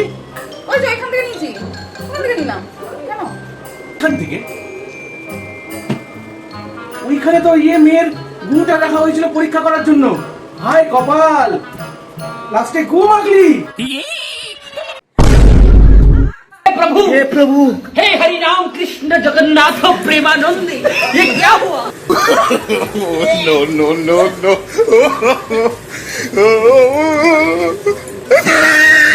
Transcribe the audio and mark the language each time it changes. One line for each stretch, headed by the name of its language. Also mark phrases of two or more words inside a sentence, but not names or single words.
Bangla: ওই যে এখান থেকে নিয়েছি। কোথা থেকে নিলাম? কেন? এখান থেকে? ওইখানে তো মেয়ের গুটা রাখা হয়েছিল পরীক্ষা করার জন্য। হায় কপাল, লাস্টে গু মাখলি।
Hindi: प्रभु
Bangla: হে প্রভু,
Hindi: हे हरि राम कृष्ण जगन्नाथ प्रेमानंद ये क्या हुआ
English: no, no, no, no.